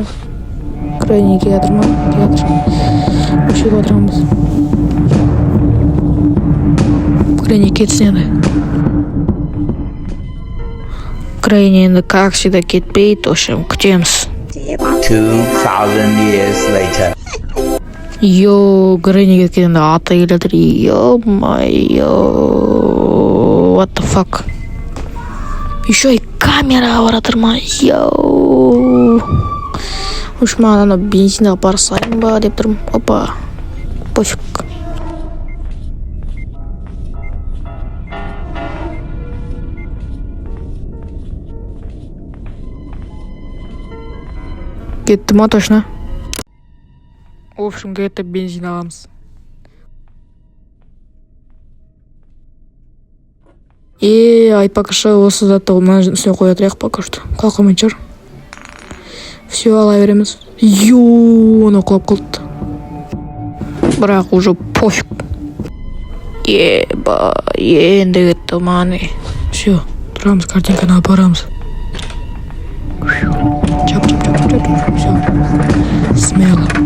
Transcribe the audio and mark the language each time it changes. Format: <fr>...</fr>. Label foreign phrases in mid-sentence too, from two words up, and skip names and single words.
<kk>Грэнни келатыр ма? Келатыр. Осы жерге отырамыз. Грэнни кетсін енді. Грэнни енді</kk> <ru>как всегда</ru> <kk>кетпейді, общем, күтеміз.</kk> <en>2000 years later.</en> <kk>Йоу, Грэнни кеткенде ата келатыр. Йо-майо.</kk> <en>What the fuck?</en> <ru>Еще и камера</ru> <kk>баратыр ма? Йоу. Уж маған ана бензинға барсайын ба деп тұрмын. Опа. Пофиг. Кетті ма точно?</kk> <ru>В общем, где-то бензин аламыз.</ru> <kk>Айтпақшы осы затты мына үстіне қоя тұрайық</kk> <ru>пока что.</ru> <kk>Қалқымен шығар. Все, ала береміз. Оны құлап қалды. Бірақ уже пофиг. Енді кетті маны. Все, тұрамыз, картинканы апарамыз. Чап.</kk> <ru>Все. Смело.</ru>